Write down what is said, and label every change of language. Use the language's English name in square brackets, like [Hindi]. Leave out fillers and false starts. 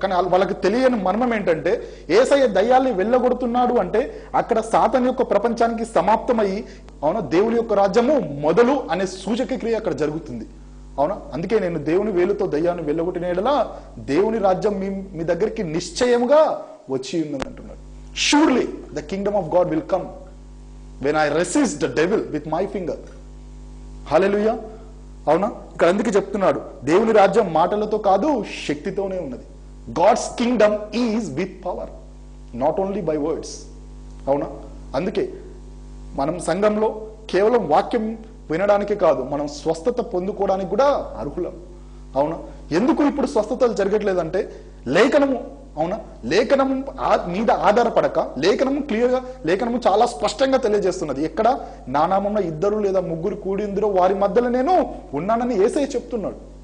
[Telugu] కానీ వాళ్ళకి తెలియని మర్మం ఏంటంటే, యేసయ్య దయ్యాల్ని వెళ్ళగొడుతున్నాడు అంటే అక్కడ సాతాను యొక్క ప్రపంచానికి సమాప్తమయ్యి, అవునా, దేవుని యొక్క రాజ్యము మొదలు అనే సూచక క్రియ అక్కడ జరుగుతుంది. అవునా, అందుకే నేను దేవుని వేలుతో దయ్యాన్ని వెళ్ళగొట్టిన యెడల దేవుని రాజ్యం మీ దగ్గరికి నిశ్చయముగా వచ్చి ఉన్నది అంటున్నాడు. [English] Surely the kingdom of God will come when I resist the devil with my finger. Hallelujah. [Telugu] అవునా, ఇక్కడ అందుకే చెప్తున్నాడు, దేవుని రాజ్యం మాటలతో కాదు శక్తితోనే ఉన్నది. [English] God's kingdom is with power, not only by words. [Telugu] అవునా, అందుకే మనం సంఘంలో కేవలం వాక్యం వినడానికి కాదు, మనం స్వస్థత పొందుకోవడానికి కూడా అర్హులం. అవునా, ఎందుకు ఇప్పుడు స్వస్థతలు జరగట్లేదంటే లేఖనము, అవునా, లేఖనం మీద ఆధారపడక, లేఖనము క్లియర్గా, లేఖనము చాలా స్పష్టంగా తెలియజేస్తున్నది, ఎక్కడ నా నామంలో ఇద్దరు లేదా ముగ్గురు కూడిందిరో వారి మధ్యలో నేను ఉన్నానని యేసయ్య చెప్తున్నాడు.